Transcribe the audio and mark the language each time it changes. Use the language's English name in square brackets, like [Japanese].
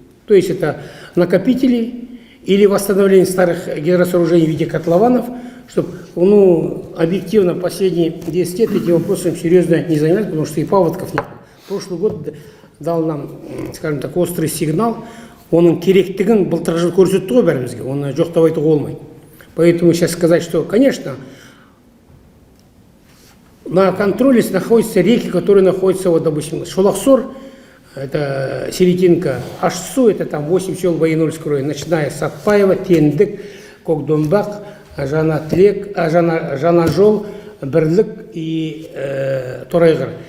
[Russian] То есть это накопители или восстановление старых гидросооружений в виде котлованов, чтобы, объективно последние 10 лет этим вопросом серьезно не занимались, потому что и паводков нет. Прошлый год дал нам, скажем так, острый сигнал. [Kazakh] Оның керектігін былтыр жыл көрсетті ғой бәрімізге, оны жоқтап айтуға болмайды. [Russian] Поэтому сейчас сказать, что, конечно, на контроле находятся реки, которые находятся, вот, допустим, Шулахсор, это Селитинка, Аш-Су, это там 8 сел Баянорского района, начиная с Атпаева, Тендік, Кокдомбақ, Жанажол, Бірлік и Торайғыр.